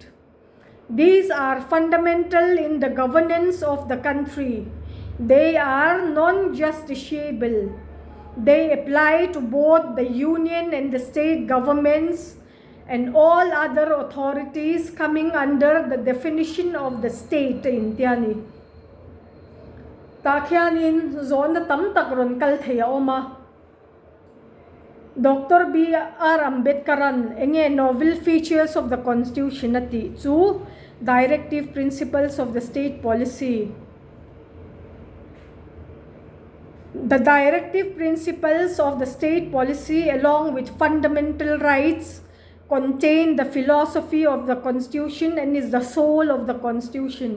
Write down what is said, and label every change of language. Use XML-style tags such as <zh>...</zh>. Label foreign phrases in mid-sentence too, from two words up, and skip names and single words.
<en>These are fundamental in the governance of the country. They are non-justiciable. They apply to both the union and the state governments and all other authorities coming under the definition of the state in Tiani.</en> <lus>Takyanin zona tam takron kal thaya oma.</lus> <en>Dr. B.R. Ambedkaran enge novel features of the constitution</en> <lus>ati chu</lus> <en>directive principles of the state policy. The directive principles of the state policy, along with fundamental rights, contain the philosophy of the Constitution and is the soul of the Constitution.</en>